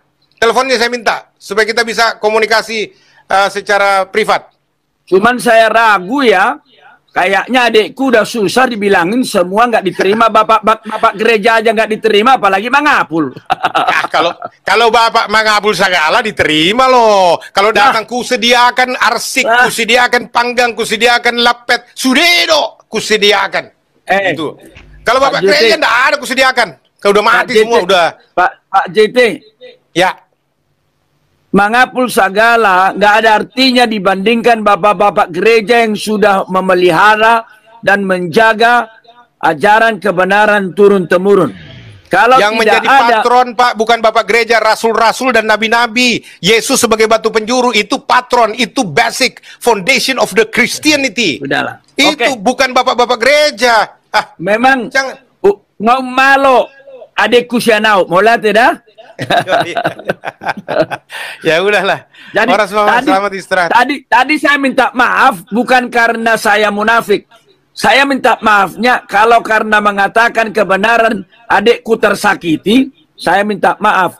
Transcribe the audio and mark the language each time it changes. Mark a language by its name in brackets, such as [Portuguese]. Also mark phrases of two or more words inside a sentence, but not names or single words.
[Indonesian] Teleponnya saya minta supaya kita bisa komunikasi secara privat. Cuman saya ragu ya. Kayaknya adekku udah susah dibilangin semua nggak diterima, bapak gereja aja nggak diterima, apalagi Mangapul. Kalau Bapak Mangapul segala diterima loh. Kalau datang kusediakan arsik, kusediakan panggang, kusediakan lapet, sudedo, kusediakan. Itu. Kalau Bapak gereja enggak ada kusediakan. Kalau udah mati semua udah. Pak JT. Ya. Mangapul segala nggak ada artinya dibandingkan bapak-bapak gereja yang sudah memelihara dan menjaga ajaran kebenaran turun-temurun. Kalau yang tidak menjadi patron Pak bukan bapak gereja, rasul-rasul dan nabi-nabi. Yesus sebagai batu penjuru itu patron, itu [English] basic foundation of the Christianity. [Indonesian] Udahlah. Itu bukan bapak-bapak gereja. Memang jangan [Batak Toba] ngau malo adekku sianau, mola tidak? [Indonesian] Ya udahlah. Jadi selamat istirahat. Tadi saya minta maaf bukan karena saya munafik. Saya minta maafnya kalau karena mengatakan kebenaran adekku tersakiti, saya minta maaf.